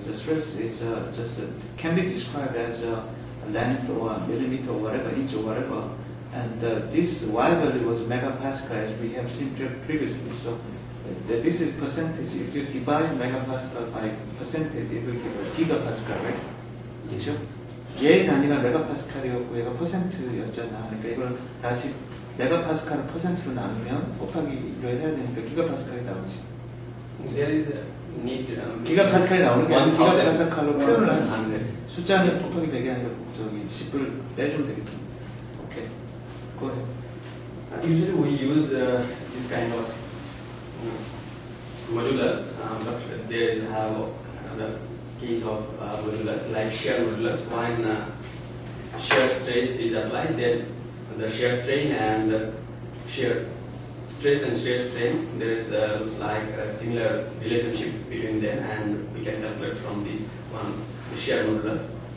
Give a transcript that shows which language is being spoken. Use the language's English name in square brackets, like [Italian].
[English] The stress is can be described as a length or a millimeter or whatever, inch or whatever. And this Y value was megapascal as we have seen previously. So this is percentage. If you divide megapascal by percentage, it will give a gigapascal, right? [Korean] 그렇죠? 얘 단위가 메가파스칼이었고 얘가 퍼센트였잖아. 그러니까 이걸 다시 메가파스칼을 퍼센트로 나누면 곱하기 이걸 해야 되니까 기가파스칼이 나오지. [English] There is a need. [Korean] 기가파스칼이 나오는 게 아니라 기가파스칼로 표현을 하지. 숫자는 곱하기 100이 아니라 10을 빼주면 되겠지. [English] 오케이. Go ahead. Usually we use this kind of modulus, but there is another case of modulus like shear modulus. When shear stress is applied, then the shear strain and the shear stress and shear strain, there is looks like a similar relationship between them, and we can calculate from this one the shear modulus.